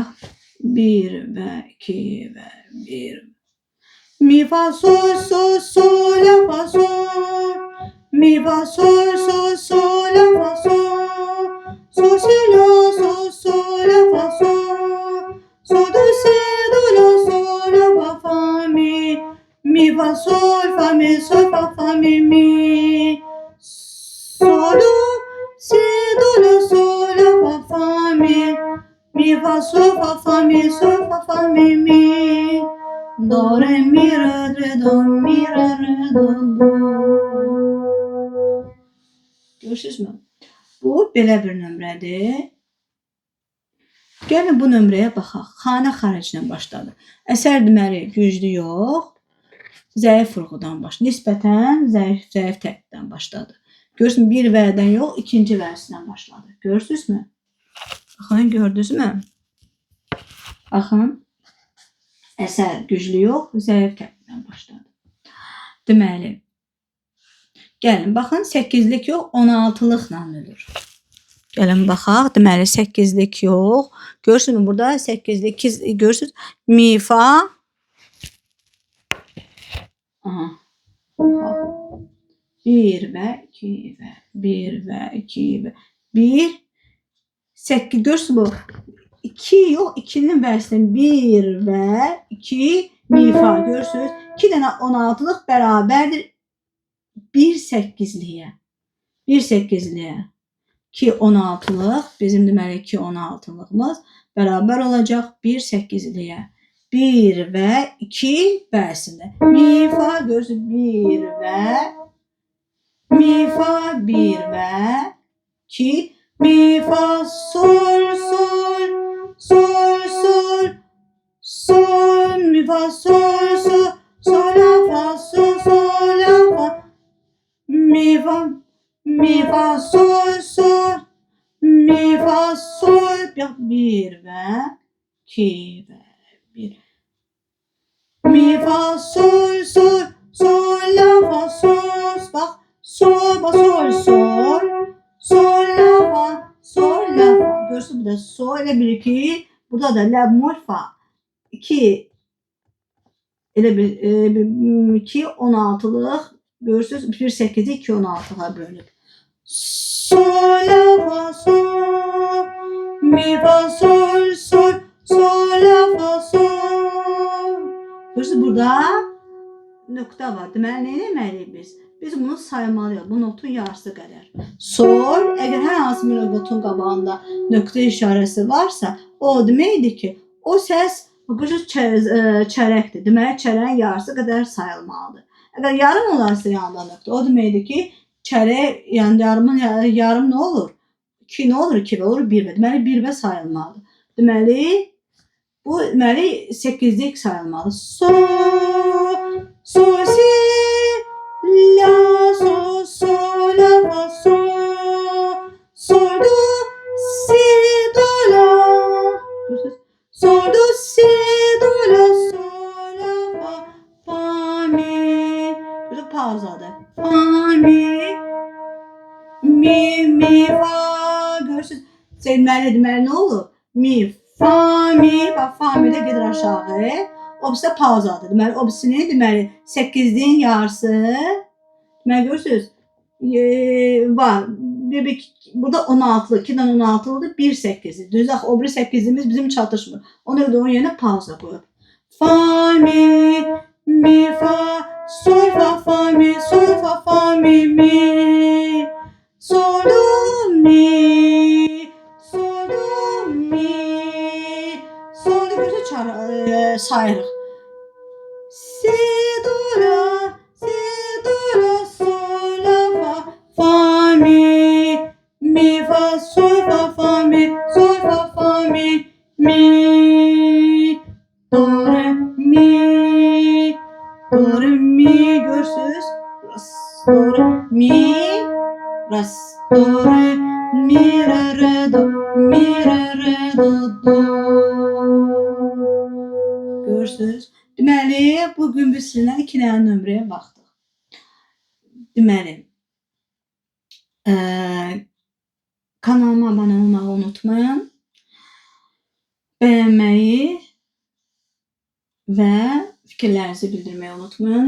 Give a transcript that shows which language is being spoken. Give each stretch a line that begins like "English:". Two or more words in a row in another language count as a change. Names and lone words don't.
Azerbaijani: 1 və 2 və 1. Mi, fa, sol, sol, sol, la, fa, sol. Mi, fa, sol, sol, sol, la, fa, sol. Sol, si, la, sol, sol, la, fa, sol. Sol, do, si, do, la, sol, la, fa, mi. Mi, fa, sol, mi, sol, fa, mi. Sol, do, si, do, la, sol, la, fa, mi. Mi, fa, sol, mi, sol, fa, mi. Do, re, mi, re, do, mi, re, do. Görürsünüzmü? Bu, belə bir nömrədir. Gəlin bu nömrəyə baxaq. Xanə xaricindən başladı. Əsər deməli güclü yox, zəif vurğudan başladı. Nisbətən zəif təkdən başladı. Görürsünüz, bir vədən yox, ikinci vərsindən başladı. Görürsünüzmü? Baxın, gördünüzmü? Baxın, əsər güclü yox, zəif təkdən başladı. Deməli, gəlin, baxın, 8'lik yox, 16'lıqla ölür. Gəlin, baxaq, deməli, 8'lik yox. Görürsünüz, burada 8'lik, görürsünüz, mi, fa. Aha. 1 və 2 və 1 və 2 və 1 8 görürsünüz bu 2 yox 2'nin vərsinin 1 və 2 mi fa görürsünüz 2 dənə 16'lıq bərabərdir 1 8'liyə 2 16'lıq bizim deməli 2 16'lığımız bərabər olacaq 1 8'liyə 1 və 2 vərsində mi fa görürsünüz 1 və mi fa 1 və 2 mi fa sol sol sol sol sol mi fa sol sol sol la fa sol sol la fa mi fa sol sol mi fa sol 1 və 2 və 1 mi fa sol sol sol la fa sol bax sol sol sol sol la fa sol la fa görürsünüz bu burada sol, elə bil ki, burada da lə mol fa. 2 elə bil 2 16'lıq görürsünüz 1-8'i 2 16'ğa bölünüb. Sol la fa sol mi fa sol sol sol la fa sol. Görürsünüz burada nöqtə var. Deməli nə etməliyik biz? Biz bunu saymalıyıq. Bu notun yarısı qədər. Sol, əgər hər hansı bir notun qabağında nöqtə işarəsi varsa, o deməkdir ki, o səs çərəkdir. Deməli, çərəyin yarısı qədər sayılmalıdır. Əgər yarım olarsa yanında nöqtə, o deməkdir ki, çərək, yəni yarım nə olur? 2 nə olur? 2 olur, 1 və. Deməli, 1 və sayılmalıdır. Deməli, bu 8'lik sayılmalı. Sol, sol, si, la, sol, sol, la, fa, sol, sol, do, si, do, la. Sol, do, si, do, la, sol, la, fa, fa, mi. Burada pauzadır. Fa, mi, fa. Görürsünüz. Deməli nə olur? Mi, fa, mi. Bax, fa, mi də gedir aşağı. Obisi də pauzadır. Deməli, obisini deməli 8'liyin yarısı. Deməli, görürsünüz. Var. Burada 16'lı, 2'den 16'lıdır, 1-8'li. Düz axı, o biri 8'imiz bizim çatışmır. Ona görə onun yerine pauza qoyub. Fa, mi, fa, sol, fa, mi, sol, fa, mi, sol, do, mi, sol, do, mi, sol, do, görürsünüz, sayırıq. Si, do, la, sol, la, fa, mi, fa, sol, fa, mi, sol, fa, mi, do, re, mi, görürsünüz. Do, re, mi, do, re, mi, re, do, do. Görürsünüz. Deməli, bugün biz sizinlə 2 dənə nömrəyə baxdıq. Deməli, kanalıma abunə olmağı unutmayın. Bəyənməyi və fikirlərinizi bildirməyi unutmayın.